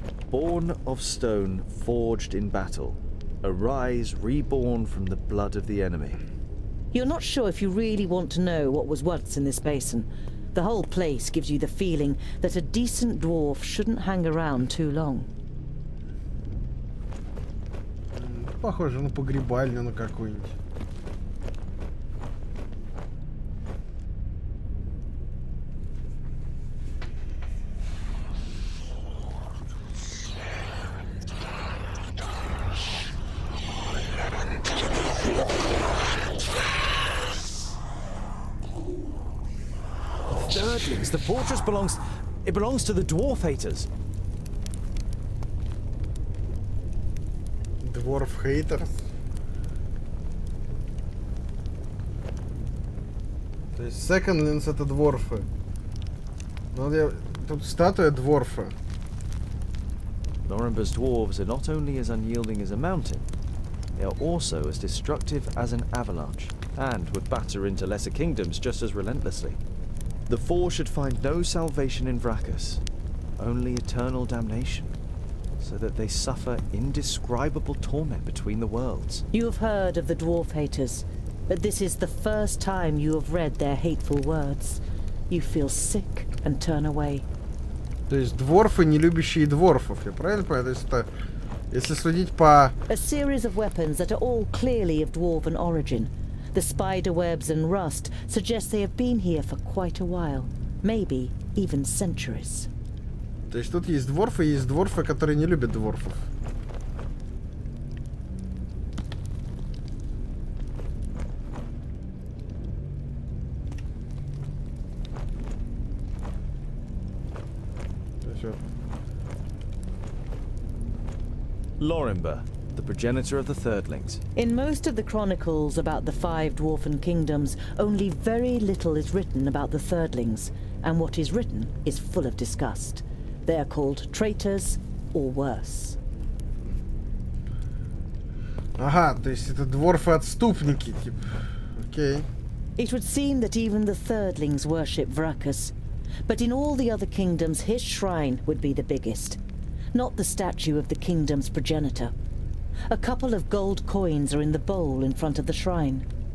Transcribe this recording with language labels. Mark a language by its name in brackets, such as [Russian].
[English] Born of stone, forged in battle. Arise, reborn from the blood of the enemy. You're not sure if you really want to know what was once in this basin. The whole place gives you the feeling that a decent dwarf shouldn't hang around too long. [Russian] Похоже на погребальню на какую-нибудь. [English] Thirdlings, the fortress belongs... It belongs to the dwarf haters. Dwarf haters. [Russian] То есть Secondlings это дворфы. Ну, тут статуя дворфа. [English] Norimber's dwarves are not only as unyielding as a mountain, they are also as destructive as an avalanche, and would batter into lesser kingdoms just as relentlessly. The Four should find no salvation in Vrachus, only eternal damnation, so that they suffer indescribable torment between the worlds. You have heard of the dwarf haters, but this is the first time you have read their hateful words. You feel sick and turn away. [Russian] То есть дворфы, не любящие дворфов, я правильно понимаю? То есть это, если судить по... [English] A series of weapons that are all clearly of dwarven origin. The spider webs and rust suggest they have been here for quite a while, maybe even centuries. [Russian] То есть тут есть дворфы, которые не любят дворфов. [English] Lorimber, the progenitor of the Thirdlings. In most of the chronicles about the 5 dwarfen kingdoms, only very little is written about the Thirdlings, and what is written is full of disgust. They are called traitors, or worse. [Russian] Ага, то есть это дворфы-отступники, типа. Окей. [English] It would seem that even the Thirdlings worship Vrachus, but in all the other kingdoms his shrine would be the biggest. Not the statue of the kingdom's progenitor. A couple of gold coins are in the bowl in front of the shrine.